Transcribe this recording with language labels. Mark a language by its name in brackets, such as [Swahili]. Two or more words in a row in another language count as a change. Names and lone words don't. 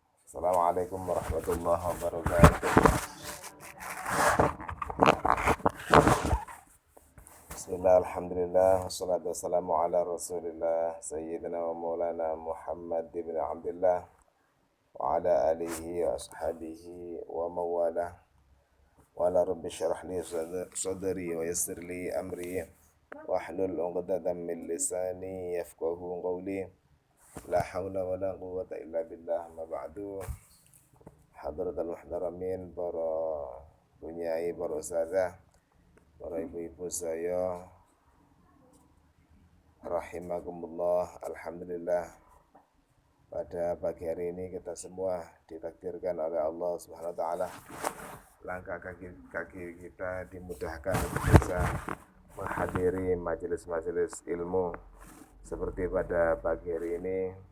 [Arabic] السلام عليكم ورحمة الله وبركاته. بسم الله، الحمد لله، والصلاة والسلام على رسول الله سيدنا ومولانا محمد بن عبد الله وعلى آله وأصحابه ومن والاه. وعلى ربي اشرح لي صدري ويسر لي أمري واحلل عقدة من لساني يفقهوا قولي. لا حول ولا قوة إلا بالله، أما بعد. حضرة المحترمين, [Indonesian] para bunyai, para ustazah, para ibu-ibu saya rahimakumullah. Alhamdulillah, pada pagi hari ini kita semua ditakdirkan oleh Allah [Arabic] سبحانه وتعالى [Indonesian] langkah kaki kita dimudahkan untuk bisa menghadiri majelis-majelis ilmu seperti pada pagi hari ini.